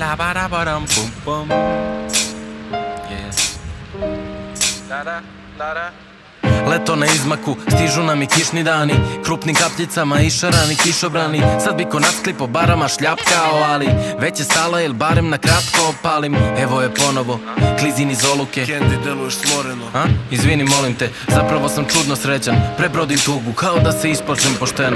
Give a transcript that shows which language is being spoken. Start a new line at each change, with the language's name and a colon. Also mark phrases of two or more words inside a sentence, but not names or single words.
Serbian: Ba-da-ba-dum, bum, bum. Yeah. Da-da, da-da. Leto na izmaku, stižu nam i kišni dani, krupnim kapljicama išarani kišobrani. Sad bi ko nackli po barama šljapkao, ali već je stala ili barem na kratko opalim. Evo je ponovo, klizin iz oluke. Candy, deluješ smoreno. Izvini, molim te, zapravo sam čudno srećan. Prebrodim tugu, kao da se ispočnem pošteno.